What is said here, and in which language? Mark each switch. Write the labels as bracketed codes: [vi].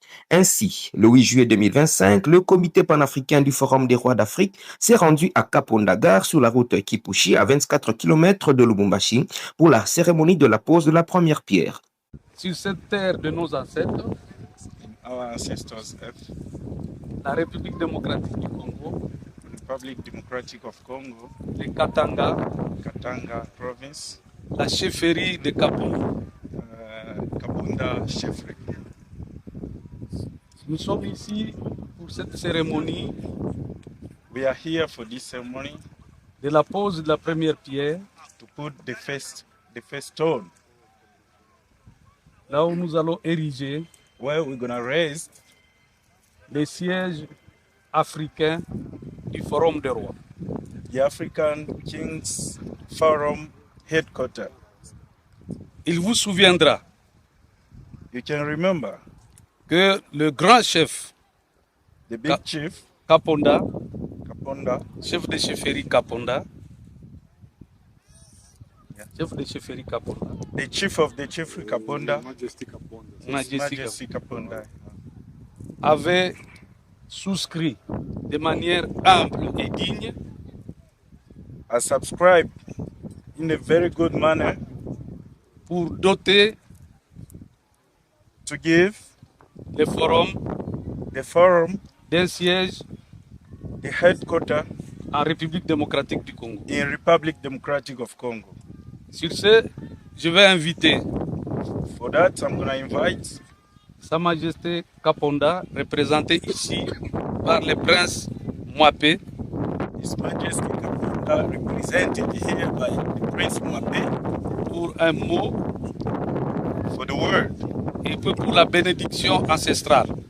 [fr] Ainsi, le 8 juillet 2025, le comité panafricain du Forum des rois d'Afrique s'est rendu à Kapondagar sur la route Kipushi à 24 km de Lubumbashi pour la cérémonie de la pose de la première pierre. Sur cette terre de nos ancêtres, [en] our ancestors' earth, [fr] la République démocratique du Congo, [en] Republic Democratic of Congo, [fr] le Katanga, [en] Katanga province, [fr] la chefferie de Kaponda. [en] Kabunda Cheffery. [fr] Nous sommes ici pour cette cérémonie [en] We are here for this ceremony [fr] de la pose de la première pierre, [en] to put the first stone [fr] là où nous allons ériger [en] where we're gonna raise [fr] les sièges africains du Forum des Rois. [en] the African Kings Forum headquarters. [fr] Il vous souviendra [en] You can remember [fr] que le grand chef [en] the big chief [fr] Kaponda, [en] Kaponda, [fr] chef de chefferie Kaponda, chef de chefferie Kaponda, [en] the chief of the chief Kaponda, Majesty Majesty Kaponda, [fr] avait souscrit de manière ample et digne [en] I subscribed in a very good manner [fr] pour doter [en] to give [fr] le forum [en] the forum [fr] d'un siège [en] the headquarters [fr] en République démocratique du Congo. [en] in Republic Democratic of Congo. [fr] Sur ce, je vais inviter [en] For that, I'm gonna invite [fr] Sa Majesté Kaponda, représentée ici par le prince Mwapé, [en] His Majesty Kaponda, represented here by the Prince Mwape, [fr] pour un mot [en] for the word [fr] et puis pour la bénédiction ancestrale.